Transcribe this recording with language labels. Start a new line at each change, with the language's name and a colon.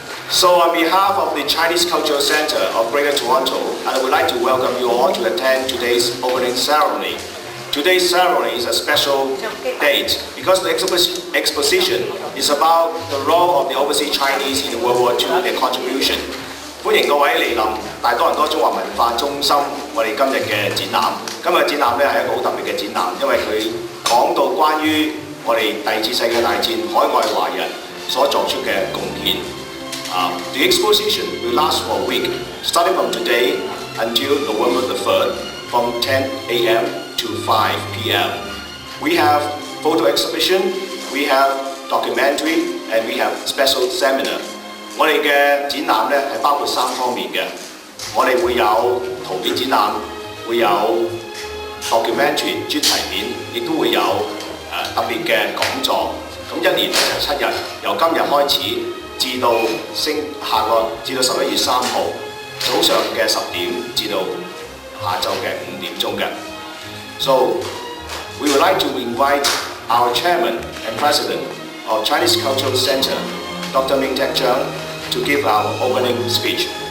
English: So on behalf of the Chinese Cultural Center of Greater Toronto, I would like to welcome you all to attend today's opening ceremony. Today's ceremony is a special date because the exposition is about the role of the overseas Chinese in World War II, their contribution.
Cantonese: 歡迎各位嚟臨大多倫多中華文化中心我哋今日嘅展覽。今日展覽咧係一個好特別嘅展覽，因為佢講到關於我哋第二次世界大戰海外華人所作出嘅貢獻。
English: The exposition will last for a week, starting from today until November the 3rd, from 10 a.m. to 5 p.m. We have photo exhibition, we have documentary, and we have special seminar.
Cantonese: 我哋嘅展覽咧係包括3方面嘅，我哋會有圖片展覽，會有 documentary 專題片，亦都會有特別嘅講座。咁一年就7日，由今日開始。至到11月3號早上嘅10點至到下晝嘅5點鐘嘅。
English: So we would like to invite our chairman and president of Chinese Cultural Center, Dr. Ming-Tek Zhang, to give our opening speech.